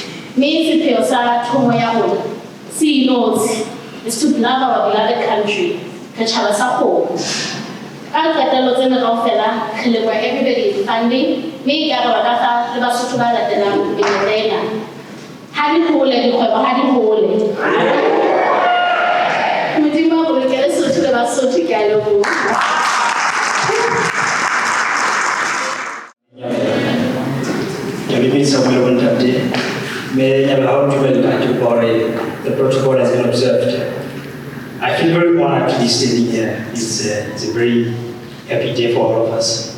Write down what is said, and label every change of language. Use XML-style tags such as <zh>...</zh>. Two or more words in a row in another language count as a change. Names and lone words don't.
<st>Me sepheo sa thomo ya rona se inotse</st> <en>is to love our beloved country,</en> <st>setjhaba sa kgomo. Ka qetello tsena kaofela re leboha</st> <en>everybody is funding,</en> <st>mme ekare ba ka fa le Basotho ba latelang menyetla. Ha di hole dikgwebo, ha di hole. Modimo a bolokele Sotho le Basotho, ke a leboha.</st> <en>The protocol has been observed. I feel very honored to be standing here. It's a very happy day for all of us.</en>